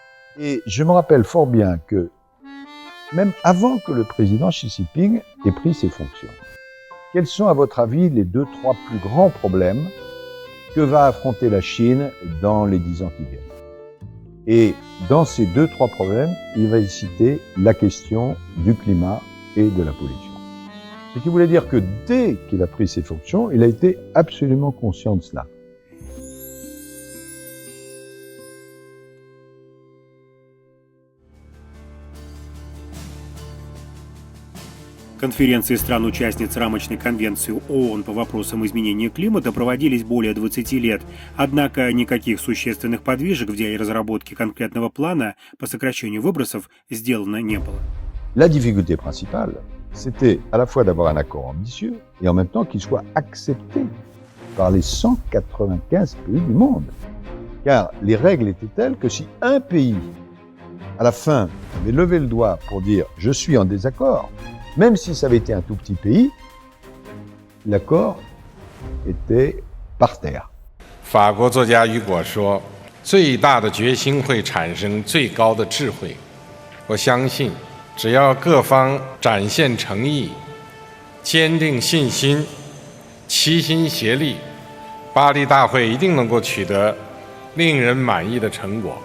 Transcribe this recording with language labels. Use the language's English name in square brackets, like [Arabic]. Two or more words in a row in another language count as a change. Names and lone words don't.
[French] Et je me rappelle fort bien que, même avant que le président Xi Jinping ait pris ses fonctions, quels sont à votre avis les 2-3 plus grands problèmes que va affronter la Chine dans les 10 ans qui viennent? Et dans ces 2-3 problèmes, il va y citer la question du climat et de la pollution. Ce qui voulait dire que dès qu'il a pris ses fonctions, il a été absolument conscient de cela. [Russian] Конференции стран-участниц рамочной конвенции ООН по вопросам изменения климата проводились более 20 лет, однако никаких существенных подвижек в деле разработки конкретного плана по сокращению выбросов сделано не было. [French] La difficulté principale, c'était à la fois d'avoir un accord ambitieux et en même temps qu'il soit accepté par les 195 pays du monde. Car les règles étaient telles que si un pays, à la fin, avait levé le doigt pour dire « je suis en désaccord », même si ça avait été un tout petit pays, l'accord était par terre. [Chinese] 法国作家雨果说：“最大的决心会产生最高的智慧。” 我相信，只要各方展现诚意、坚定信心、齐心协力，巴黎大会一定能够取得令人满意的成果。